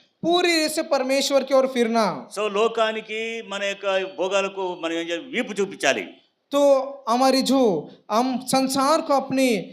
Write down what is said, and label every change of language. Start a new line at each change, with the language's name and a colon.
Hindi: पूरी रीत से परमेश्वर की ओर फिरना।
Telugu: సో లోకానికి మన యొక్క భోగాలకు మనం ఏం చేయాలి? వీపు చూపించాలి.
Hindi: तो हमारी जो हम संसार को अपनी